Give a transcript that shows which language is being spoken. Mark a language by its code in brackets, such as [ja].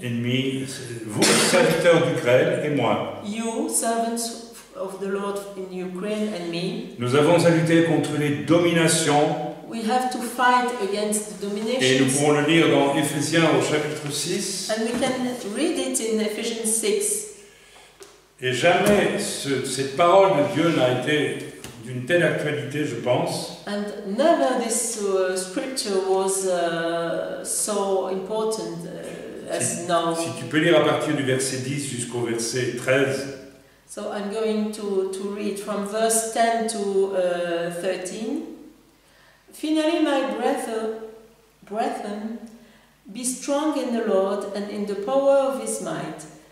[fr] Ennemi, vous, serviteurs d'Ukraine, et moi. [en] You, servants of the Lord in Ukraine and me, [fr] Nous avons à lutter contre les dominations, [en] we have to fight against the [fr] et nous [en] dominations. [fr] pouvons le lire dans Éphésiens au chapitre 6. [en] And we can read it in Ephesians 6. [fr] Et jamais cette parole de Dieu n'a été d'une telle actualité, je pense, [en] And never this scripture was so important as now. [fr] si tu peux lire à partir du verset 10 jusqu'au verset 13. [en] So I'm going to read from verse 10 to 13. Finally, my brethren, be strong in the Lord and in the power of His might.